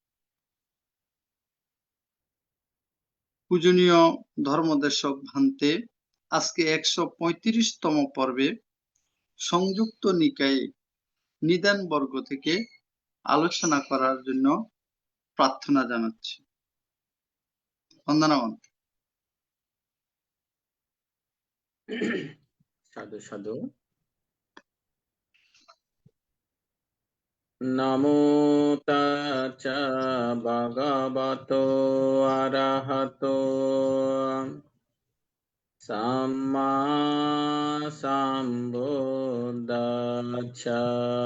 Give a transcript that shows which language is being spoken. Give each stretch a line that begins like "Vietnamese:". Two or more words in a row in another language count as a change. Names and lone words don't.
Bangla: পূজনীয় ধর্মদেশক ভ্রান্তে আজকে 135তম পর্বে সংযুক্ত নিকায়ে নিদান বর্গ থেকে আলোচনা করার জন্য প্রার্থনা জানাচ্ছি। বন্দনা ভ্রান্তে। সাধু সাধু।
Pali: নমো তাচ্চা ভগবতো আরহতো সাম্মা সম্বুদ্ধাচ্ছা।